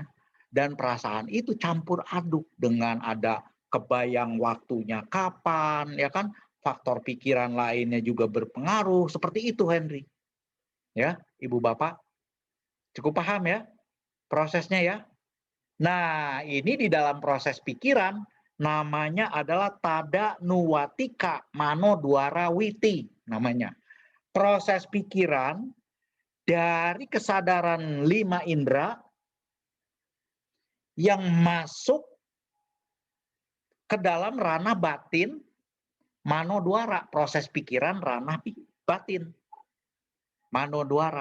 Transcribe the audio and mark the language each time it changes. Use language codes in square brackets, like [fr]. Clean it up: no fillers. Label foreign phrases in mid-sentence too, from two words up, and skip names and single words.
[id] Dan perasaan itu campur aduk dengan ada kebayang waktunya kapan, ya kan? Faktor pikiran lainnya juga berpengaruh, seperti itu Henry. Ya, Ibu Bapak, cukup paham ya prosesnya ya? Nah, ini di dalam proses pikiran namanya adalah [pi] tada nuwatika mano dwara witi [id] namanya. Proses pikiran dari kesadaran 5 indera yang masuk ke dalam ranah batin [pi] mano dwara, [id] proses pikiran ranah batin [pi] mano dwara.